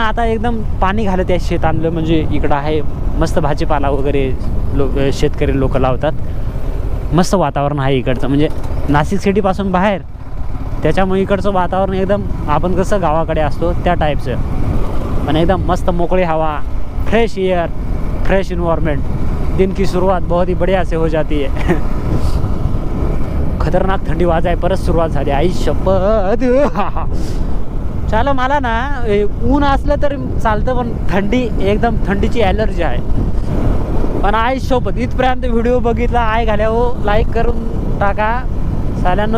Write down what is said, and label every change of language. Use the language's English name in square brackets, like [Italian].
[Marathi] आता एकदम पाणी घालत आहे शेत आणलं. म्हणजे इकडं आहे मस्त भाजीपाला वगैरे शेतकरी लोक लावतात. मस्त वातावरण आहे इकडचं. म्हणजे नाशिक सिटीपासून बाहेर, त्याच्यामुळे इकडचं वातावरण एकदम आपण कसं गावाकडे असतो त्या टाईपचं. पण एकदम मस्त मोकळी हवा, [English] Fresh air, fresh environment. [Hindi] दिन की शुरुआत बहुत ही बढ़िया से हो जाती है. [Marathi] खतरनाक थंडी वाजाय परत सुरुवात झाली. आई शपथ. चला मला ना ऊन असलं तरी चालतं, पण थंडी एकदम थंडीची ॲलर्जी आहे. पण आई शपथ इथपर्यंत व्हिडिओ बघितला आई घाल्या हो लाईक करून टाका साल्यांनो.